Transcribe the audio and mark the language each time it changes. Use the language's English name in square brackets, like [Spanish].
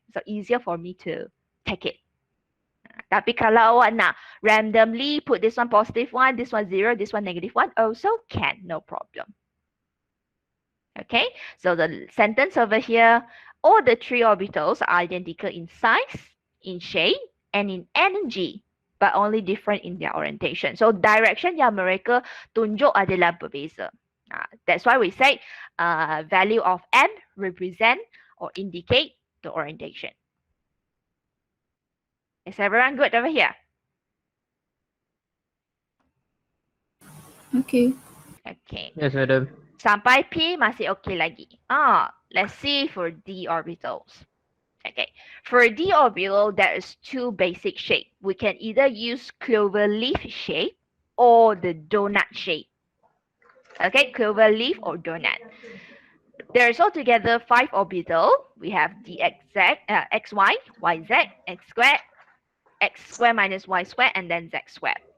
[English] So easier for me to take it. [Malay] Tapi kalau awak nak [English] randomly put this one +1, this one 0, this one -1, also can, no problem. Okay, so the sentence over here, all the three orbitals are identical in size, in shape, and in energy, but only different in their orientation. [Malay] So direction yang mereka tunjuk adalah berbeza. [English] That's why we say value of M represent or indicate the orientation. Is everyone good over here? Okay. Okay. Yes, madam. [Malay] Sampai P masih okay lagi. [English] Let's see for D orbitals. Okay. For D orbital, there is two basic shape. We can either use clover leaf shape or the donut shape. Okay, clover leaf or donut. There is altogether 5 orbital. We have dxz, xy, yz, x square minus y square, and then z square.